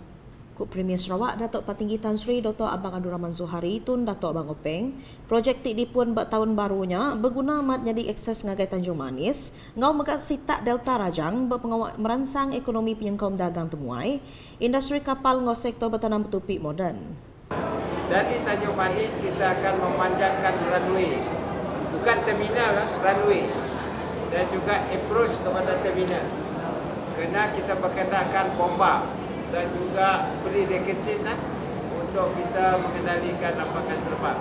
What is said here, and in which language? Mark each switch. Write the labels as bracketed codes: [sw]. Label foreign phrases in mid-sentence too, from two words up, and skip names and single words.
[iba] Kuk Premier Sarawak Datuk Patinggi Tan Sri Dr. Abang Abdul Rahman Zuhari Tun Datuk Abang Openg projek ti dipun buat tahun barunya berguna mat jadi akses ngagai Tanjung Manis ngau megat sitak Delta Rajang berpengawal merangsang ekonomi penyengkau dagang temuai industri kapal ngau sektor bertanam bertupik moden. [ms] Dari Tanjung Manis kita akan memanjangkan runway, bukan terminal, runway, dan juga approach kepada terminal. Kerana kita berkendakan bomba dan juga beri rekesin untuk kita mengendalikan lapangan terbang.